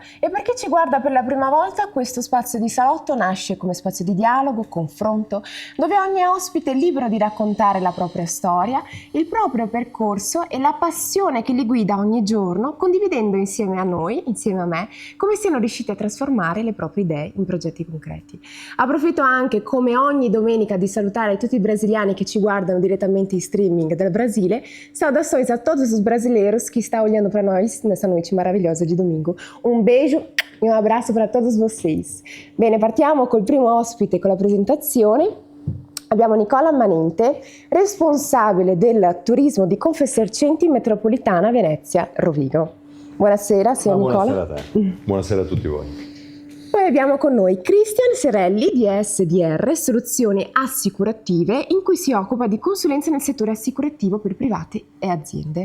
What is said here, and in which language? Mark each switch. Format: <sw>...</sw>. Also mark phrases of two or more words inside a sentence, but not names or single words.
<it>E per chi ci guarda per la prima volta, questo spazio di salotto nasce come spazio di dialogo, confronto, dove ogni ospite è libero di raccontare la propria storia, il proprio percorso e la passione che li guida ogni giorno, condividendo insieme a noi, insieme a me, come siano riusciti a trasformare le proprie idee in progetti concreti. Approfitto anche, come ogni domenica, di salutare tutti i brasiliani che ci guardano diretamente in streaming dal Brasile.</it> <pt>Saudações a todos os brasileiros que estão olhando para nós nessa noite maravilhosa de domingo.</pt> <it>Un beijo e un abbraccio</it> <pt>para todos vocês.</pt> <it>Bene, partiamo col primo ospite con la presentazione. Abbiamo Nicola Manente, responsabile del turismo di Confesercenti Metropolitana Venezia Rovigo. Buonasera, signor Nicola. Buonasera a te. Buonasera a tutti voi. Poi abbiamo con noi Cristian Serelli di SDR Soluzioni Assicurative, in cui si occupa di consulenza nel settore assicurativo per privati e aziende.</it>